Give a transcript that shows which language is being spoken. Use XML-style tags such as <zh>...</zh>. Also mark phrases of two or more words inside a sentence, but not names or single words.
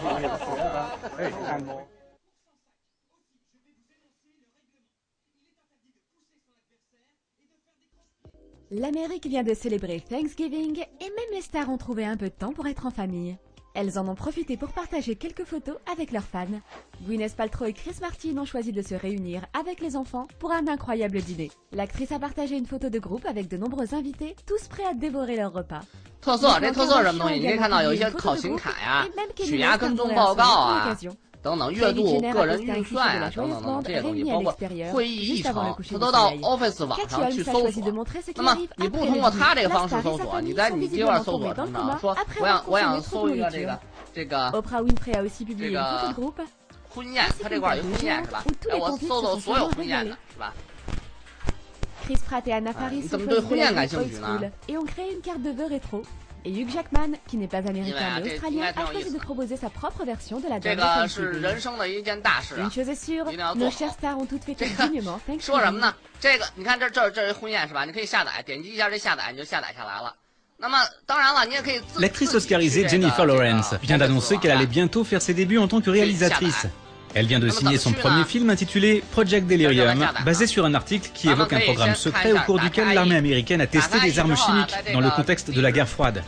<fr>L'Amérique vient de célébrer Thanksgiving et même les stars ont trouvé un peu de temps pour être en famille. Elles en ont profité pour partager quelques photos avec leurs fans. Gwyneth Paltrow et Chris Martin ont choisi de se réunir avec les enfants pour un incroyable dîner. L'actrice a partagé une photo de groupe avec de nombreux invités, tous prêts à dévorer leur repas.</fr> <zh>特色，这特色是什么东西？你可以看到有一些考勤卡呀、血压跟踪报告啊。等等，月度、个人预算啊，等等等等这些东西，包括会议议程，它都到 Office 网上去搜索。那么你不通过它这个方式搜索，你在你这块搜索上说，我想搜一个这个婚宴，它这块有婚宴是吧？哎，我搜搜所有婚宴的是吧</zh> <fr>？Chris Pratt et Anna Faris ont choisi la</fr> <en>old school</en> <fr>et ont créé une carte de vœux rétro. Et Hugh Jackman, qui n'est pas américain mais australien, a choisi de proposer sa propre version de la danse Thanksgiving. Une chose est sûre, nos chères stars ont toutes fêté dignement Thanksgiving.</fr> <zh>说什么呢？这个你看这是婚宴是吧？你可以下载，点击一下这下载，你就下载下来了。</zh> <fr>L'actrice oscarisée Jennifer Lawrence vient d'annoncer qu'elle allait bientôt faire ses débuts en tant que réalisatrice. Elle vient de signer son premier film intitulé Project Delirium, basé sur un article qui évoque un programme secret au cours duquel l'armée américaine a testé des armes chimiques dans le contexte de la guerre froide.</fr>